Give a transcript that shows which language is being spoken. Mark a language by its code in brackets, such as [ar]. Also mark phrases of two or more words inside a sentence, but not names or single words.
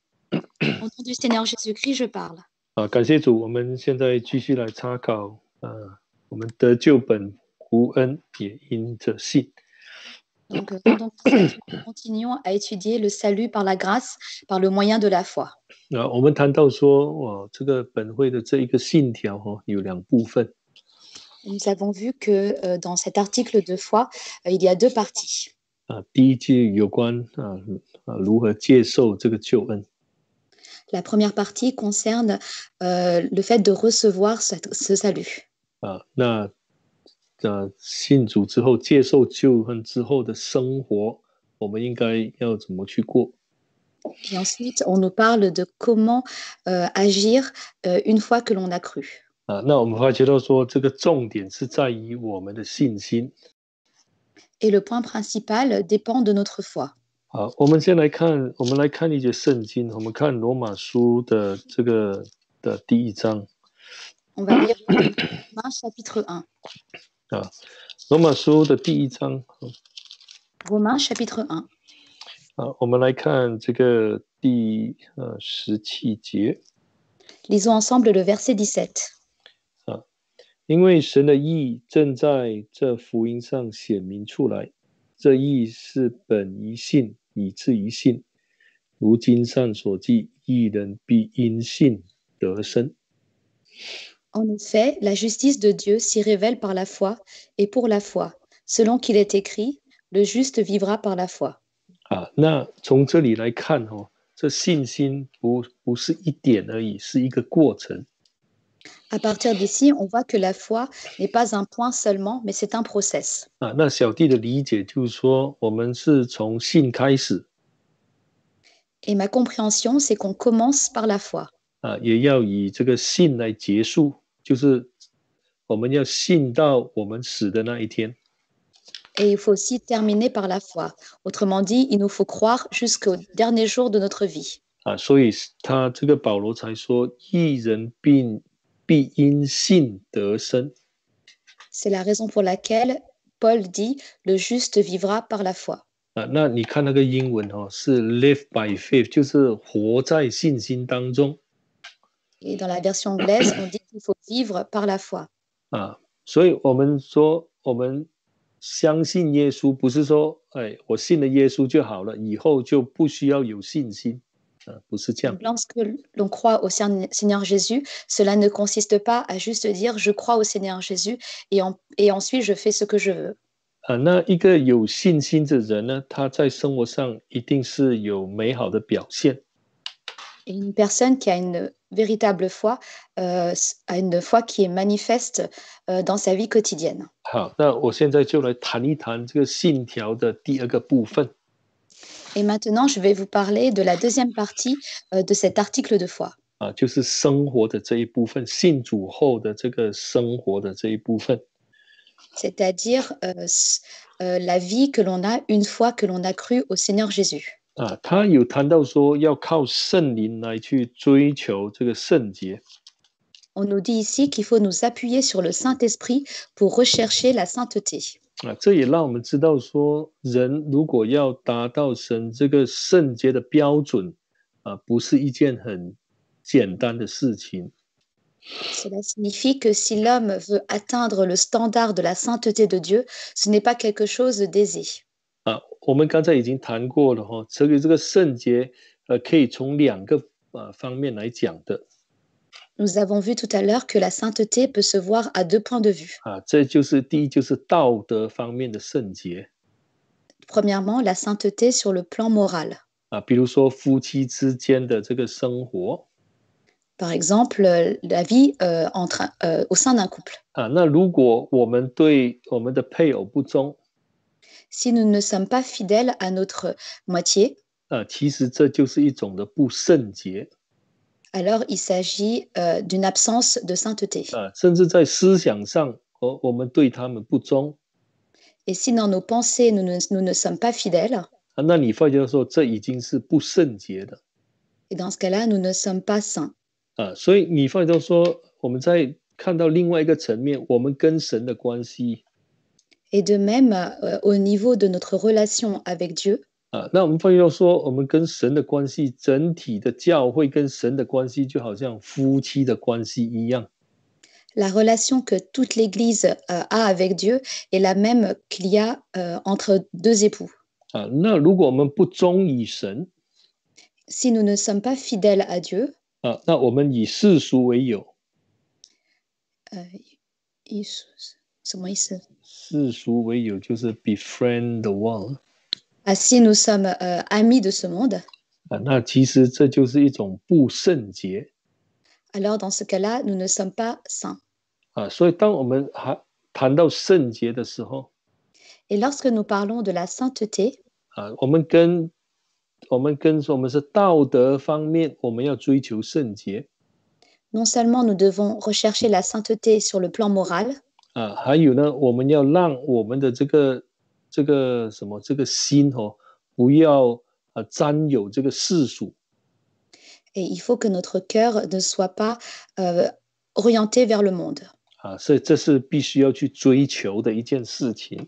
[fr] Au nom du Seigneur Jésus-Christ, je parle. [zh] 感谢主，我们现在继续来查考我们得救本无恩也因着信。 [fr] Donc, continuons à étudier le salut par la grâce, par le moyen de la foi. [zh] 我们谈到说，这个本会的这一个信条有两部分。 [fr] Nous avons vu que dans cet article de foi, il y a deux parties. [zh] 第一句有关如何接受这个救恩。 [fr] La première partie concerne le fait de recevoir ce salut. [zh] 那信主之后，接受救恩之后的生活，我们应该要怎么去过？ [fr] Et ensuite, on nous parle de comment agir une fois que l'on a cru. [zh] 那我们发觉到说，这个重点是在于我们的信心。 [fr] Et le point principal dépend de notre foi. [zh] 好，我们来看一节圣经，我们看罗马书的这个的第1章。 [fr] On va lire Romains chapitre 1. [zh] 罗马书的第1章。 [fr] Romains chapitre 1. [zh] 我们来看这个第17节。 [fr] Lisons ensemble le verset 17. [zh] 因为神的义正在这福音上显明出来，这义是本于信，以至于信。如经上所记，义人必因信得生。 [fr] En effet, la justice de Dieu s'y révèle par la foi, et pour la foi, selon qu'il est écrit, le juste vivra par la foi. [zh] 那从这里来看这信心不是一点而已，是一个过程。 [fr] À partir d'ici, on voit que la foi n'est pas un point seulement, mais c'est un process. [zh] 那小弟的理解就是说，我们是从信开始。 [fr] Et ma compréhension, c'est qu'on commence par la foi. [zh] 也要以这个信来结束，就是我们要信到我们死的那一天。 [fr] Et il faut aussi terminer par la foi. Autrement dit, il nous faut croire jusqu'au dernier jour de notre vie. [zh] 所以他这个保罗才说，义人必因信得生。 [fr] C'est la raison pour laquelle Paul dit, le juste vivra par la foi. [zh] 那你看那个英文是 [en] live by faith， [zh] 就是活在信心当中。 [fr] Et dans la version anglaise, on dit qu'il faut vivre par la foi. [zh] 所以我们说，我们相信耶稣，不是说，我信了耶稣就好了，以后就不需要有信心，不是这样。 [fr] Lorsque l'on croit au Seigneur Jésus, cela ne consiste pas à juste dire je crois au Seigneur Jésus et ensuite je fais ce que je veux. [zh] 那一个有信心的人呢，他在生活上一定是有美好的表现。 [fr] Et une personne qui a une véritable foi, a une foi qui est manifeste dans sa vie quotidienne. [zh] 好，那我现在就来谈一谈这个信条的第2个部分。 [fr] Et maintenant, je vais vous parler de la deuxième partie de cet article de foi. [zh] 就是生活的这一部分，信主后的这个生活的这一部分。 [fr] C'est-à-dire la vie que l'on a une fois que l'on a cru au Seigneur Jésus. [zh] 他有谈到说要靠圣灵来去追求这个圣洁。 [fr] On nous dit ici qu'il faut nous appuyer sur le Saint-Esprit pour rechercher la sainteté. [zh] 这也让我们知道说，人如果要达到神这个圣洁的标准，不是一件很简单的事情。 [fr] Cela signifie que si l'homme veut atteindre le standard de la sainteté de Dieu, ce n'est pas quelque chose d'aisé. [zh] 我们刚才已经谈过了哈，这个圣洁，可以从2个方面来讲的。 [fr] Nous avons vu tout à l'heure que la sainteté peut se voir à 2 points de vue. [zh] 这就是第一，就是道德方面的圣洁。 [fr] Premièrement, la sainteté sur le plan moral. [zh] 比如说夫妻之间的这个生活。 [fr] Par exemple, la vie au sein d'un couple. [zh] 那如果我们对我们的配偶不忠， [fr] Si nous ne sommes pas fidèles à notre moitié, [zh] 其实这就是一种的不圣洁。 [fr] alors il s'agit d'une absence de sainteté. [zh] 甚至在思想上，我们对他们不忠。 [fr] Et si dans nos pensées, nous ne sommes pas fidèles, [zh] 那你发觉说这已经是不圣洁的。 [fr] et dans ce cas-là, nous ne sommes pas saints. [zh] 所以你发觉说，我们在看到另外一个层面，我们跟神的关系。 [fr] Et de même, au niveau de notre relation avec Dieu, [zh] 那我们发觉说，我们跟神的关系，整体的教会跟神的关系，就好像夫妻的关系一样。 [fr] la relation que toute l'Église a avec Dieu est la même qu'il y a entre 2 époux. [zh] 那如果我们不忠于神， [fr] Si nous ne sommes pas fidèles à Dieu, [zh] 那我们以世俗为友。什么意思？世俗为友就是 [en] befriend the world。 [fr] Si nous sommes amis de ce monde, [zh] 那其实这就是一种不圣洁。 [fr] alors dans ce cas-là, nous ne sommes pas saints. [zh] 所以当我们谈到圣洁的时候， [fr] Et lorsque nous parlons de la sainteté, [zh] 我们是道德方面，我们要追求圣洁。 [fr] non seulement nous devons rechercher la sainteté sur le plan moral, [zh] 还有呢，我们要让我们的这个心不要沾有这个世俗。 [fr] et il faut que notre cœur ne soit pas orienté vers le monde. [zh] 所以这是必须要去追求的一件事情。